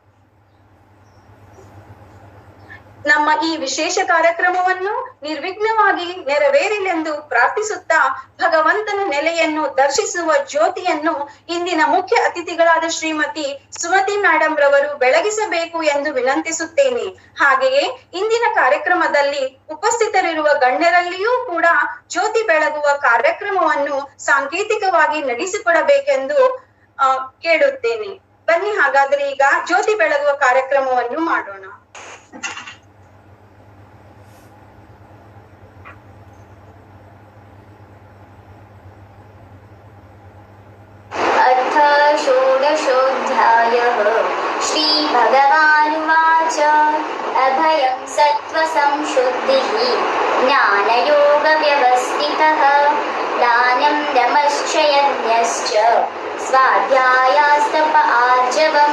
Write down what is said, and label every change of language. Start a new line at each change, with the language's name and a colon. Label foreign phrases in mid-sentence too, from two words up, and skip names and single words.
Kannada: ನಮ್ಮ ಈ ವಿಶೇಷ ಕಾರ್ಯಕ್ರಮವನ್ನು ನಿರ್ವಿಘ್ನವಾಗಿ ನೆರವೇರಿಲೆಂದು ಪ್ರಾರ್ಥಿಸುತ್ತಾ ಭಗವಂತನ ನೆಲೆಯನ್ನು ದರ್ಶಿಸುವ ಜ್ಯೋತಿಯನ್ನು ಇಂದಿನ ಮುಖ್ಯ ಅತಿಥಿಗಳಾದ ಶ್ರೀಮತಿ ಸುಮತಿ ಮೇಡಮ್ ರವರು ಬೆಳಗಿಸಬೇಕು ಎಂದು ವಿನಂತಿಸುತ್ತೇನೆ. ಹಾಗೆಯೇ ಇಂದಿನ ಕಾರ್ಯಕ್ರಮದಲ್ಲಿ ಉಪಸ್ಥಿತರಿರುವ ಗಣ್ಯರಲ್ಲಿಯೂ ಕೂಡ ಜ್ಯೋತಿ ಬೆಳಗುವ ಕಾರ್ಯಕ್ರಮವನ್ನು ಸಾಂಕೇತಿಕವಾಗಿ ನಡೆಸಿಕೊಡಬೇಕೆಂದು ಕೇಳುತ್ತೇನೆ. ಬನ್ನಿ ಹಾಗಾದ್ರೆ ಈಗ ಜ್ಯೋತಿ ಬೆಳಗುವ ಕಾರ್ಯಕ್ರಮವನ್ನು ಮಾಡೋಣ.
Sanskrit: अथ षोडशोऽध्यायः। श्रीभगवानुवाच अभयं सत्त्वसंशुद्धिः ज्ञानयोगव्यवस्थितः दानं दमश्च यज्ञश्च स्वाध्यायास्तप आर्जवम्